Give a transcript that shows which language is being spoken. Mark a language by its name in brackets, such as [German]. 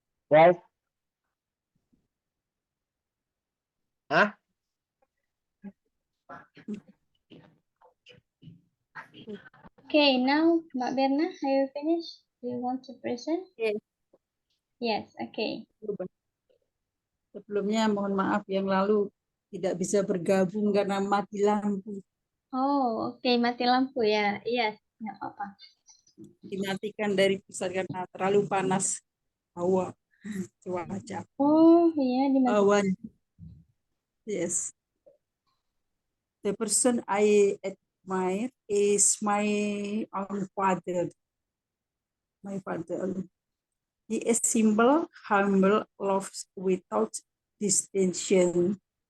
[English] Ralph? Hah? Okay, now Mbak Berna, are you finished? Do you want to present? Yes. Yes, okay. [Indonesian] Sebelumnya mohon maaf yang lalu tidak bisa bergabung karena mati lampu. Oh, okay, mati lampu ya. Yes, nggak apa-apa. Dimatikan dari pusat karena terlalu panas hawa cuaca. Oh, iya, dimatikan. Awan. Yes. [English] The person I admire is my own father. My father. He is simple, humble, loves without distinction.